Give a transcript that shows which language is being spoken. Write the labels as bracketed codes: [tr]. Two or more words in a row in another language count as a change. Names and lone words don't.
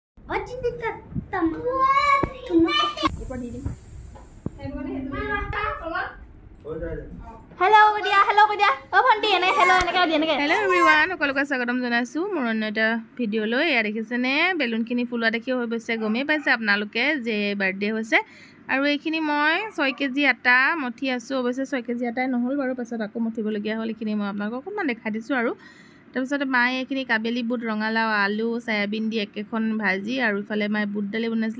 [as] Hello dia, hello dia. অ' ভণ্টি এনে hello এনেকে দি এনেকে. [en] Hello everyone, [as] সকলোকে স্বাগতম জনাইছো মোৰ অন্য এটা ভিডিও লৈ। এয়া দেখিছেনে বেলুন খিনি ফুলোৱা দেখি হৈ গৈছে, গমেই পাইছে আপোনালোকে যে বাৰ্থডে হৈছে। আৰু এইখিনি মই 6 কেজি আটা মঠি আছো। অৱশ্যে 6 কেজি আটাই নহল বাৰু, পাছত আকৌ মঠিবলগীয়া হ'ল। এইখিনি মই আপোনালোকক অকণমান দেখাই দিছো। আৰু তাৰপিছত মায়ে এইখিনি কাবেলি বুট, ৰঙালাও, আলু, সয়াবিন দি একেখন ভাজি, আৰু ইফালে মায়ে বুট দালি বনাইছিলে।